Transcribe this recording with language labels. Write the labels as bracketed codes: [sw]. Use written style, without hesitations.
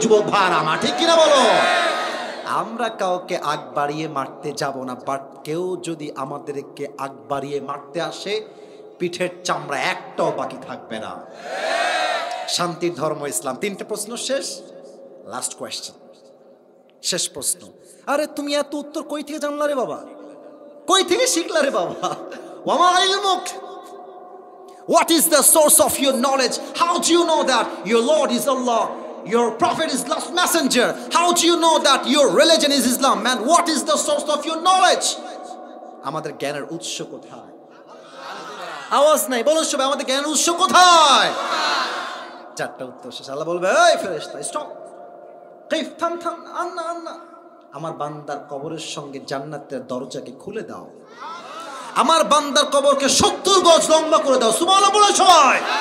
[bn] যুবক ভাইরা আমার, ঠিক কিনা বলো? আমরা কাউকে আগ বাড়িয়ে মারতে যাব না, বাট কেউ যদি আমাদেরকে আগ বাড়িয়ে মারতে আসে, পিঠের চামড়া একটাও বাকি থাকবে না। শান্তির ধর্ম ইসলাম। 3টে প্রশ্ন শেষ, লাস্ট কোয়েশ্চেন, শেষ প্রশ্ন। আরে তুমি এত উত্তর কই থেকে জানলা রে বাবা, কই থেকে শিখলা রে বাবা? [ar] ওয়ামা ইলমুক, [en] what is the source of your knowledge? How do you know that your Lord is Allah, your prophet is last messenger? How do you know that your religion is Islam? Man, what is the source of your knowledge? [bn] আমাদের জ্ঞানের উৎস কোথায়? আওয়াজ নাই, বলুন সবাই, আমাদের জ্ঞানের উৎস কোথায়? 4টা উত্তর শেষ। আল্লাহ বলবে, এই ফেরেশতা স্টপ, কিফ, থাম থাম, আন্না আন্না, আমার বান্দার কবরের সঙ্গে জান্নাতের দরজাকে খুলে দাও, আমার বান্দার কবরকে 70 গজ লম্বা করে দাও। সুবহানাল্লাহ বলে সবাই।